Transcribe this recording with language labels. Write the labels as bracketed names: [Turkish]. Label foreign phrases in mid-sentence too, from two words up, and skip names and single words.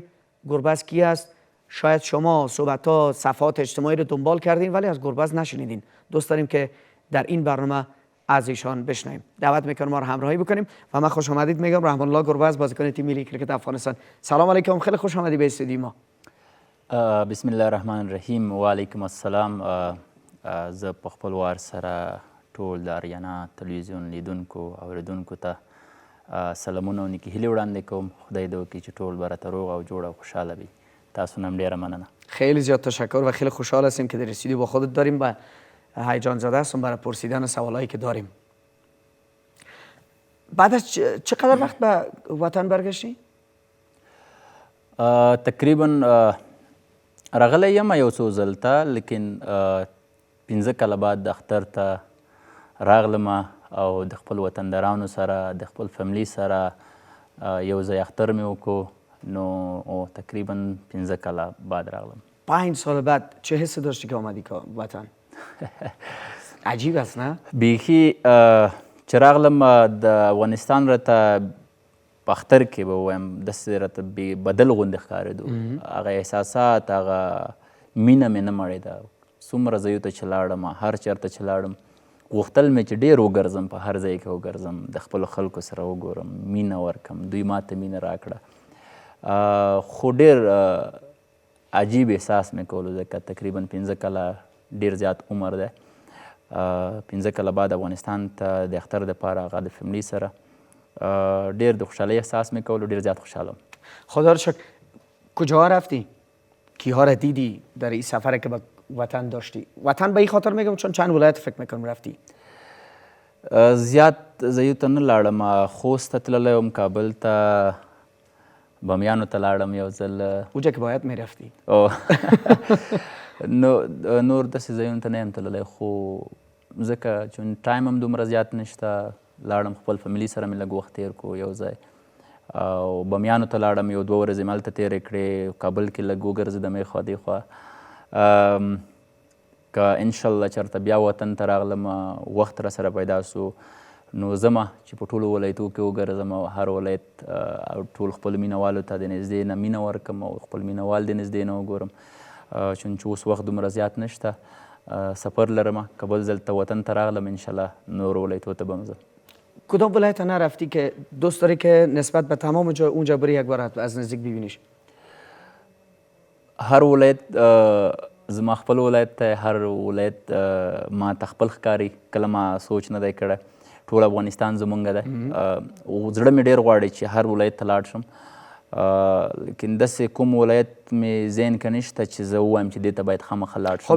[Persian] گربز کی است؟ شاید شما صحبت‌ها صفحات اجتماعی رو دنبال کردین ولی از گربز نشنیدین. دوست داریم که در این برنامه از ایشان بشنویم. دعوت میکنم ما رو همراهی بکنیم و من خوش آمدید میگم رحمان الله گربز، بازیکن تیم ملی کرکت افغانستان. سلام علیکم، خیلی خوش آمدید به استودیو ما. بسم الله الرحمن الرحیم و علیکم السلام. [Pashto] زه په خپل وار سره ټول د اریانا تلویزیون لیدونکو او اوریدونکو ته سلامونه او نیکې هیلې وړاندې کوم. خدای دې وکړي چې ټول به راته روغ او جوړ او خوشحاله وي. تاسو نه هم ډېره مننه. [Persian] خیلی زیاد تشکر و خیلی خوشحال هستیم که در استودیو با خودت داریم و هیجان زده هستم برای پرسیدن سوالایی که داریم. بعد از چقدر وقت به وطن برگشتی؟ [Pashto] تقریبا راغلی یم یو څو ځل ته، لیکن 15 کاله بعد د اختر ته راغلم او د خپل وطندارانو سره د خپل فیملی سره یو ځای اختر مې وکړو، نو تقریبا 15 کاله بعد راغلم. [Persian] 5 سال بعد چه حسی داشتی که آمدی که وطن؟ عجیب است نه؟ [Pashto] بیخي چې راغلم د افغانستان راته په اختر کې به ووایم داسې راته بدل غوندې ښکارېدو. هغه احساسات، هغه مینه مې نه مړېده. څومره ځایو ته چې لاړم، هر چېرته چې لاړم غوښتل مې چې ډېر وګرځم، په هر ځای کې وګرځم، د خپلو خلکو سره وګورم، مینه ورکړم، دوی ماته مینه راکړه. خو ډېر عجیب احساس مې کولو، ځکه تقریبا 15 کاله ډېر زیات عمر دی. 15 کاله بعد افغانستان ته د اختر دپاره هغه د فیملی سره ډېر د خوشحالۍ احساس مې کولو، ډېر زیاد خوشحالم. [Persian] خدا رو شکر. کجاها رفتی؟ کیها را دیدی در این سفر که به وطن داشتی؟ وطن به این خاطر میگم چون چند ولایت فکر میکنم رفتی. [Pashto] زیات ځایو ته نه لاړم. خوست ته تللی وم، کابل ته، بامیانو ته لاړم یو ځل. [Persian] اونجا که باید میرفتی. [Pashto] نور داسې ځایونو ته نه یم تللی، خو ځکه چون ټایم هم دومره زیات نشته، لاړم خپل فیملي سره مې لږ وخت تېر کړو یو ځای، او بامیانو ته لاړم، یو 2 ورځې مې هلته تېرې کړې، کابل کې لږ وګرځېدم ایخوا دیخوا. که انشاءالله چېرته بیا وطن ته راغلم، وخت را سره پیدا سو، نو ځمه چې په ټولو ولایتو کې وګرځم او هر ولایت او ټول خپلو مینهوالو ته د نږدې نه مینه ورکړم او خپل مینهوال د نږدې نه وګورم، چون چې اوس وخت دومره زیات نشته. سفر لرم، که بل ځل ته وطن ته راغلم انشاءالله نورو ولایتو ته به م ځم. [Persian] کدام ولایت نرفتی که دوست داری که نسبت به تمام جا اونجا بری یک بار از نزدیک ببینیش؟ [Pashto] هر ولایت زما خپل ولایت ته، هر ولایت ما ته خپل ښکاري. کله ما سوچ نه دی کړی، ټول افغانستان زمونږ دی. زړه مې ډېر غواړي چې هر ولایت ته لاړ شم، لیکن داسې کوم ولایت مې ذهن کې نشته چې زه ووایم چې دې ته باید خامخا لاړ شم.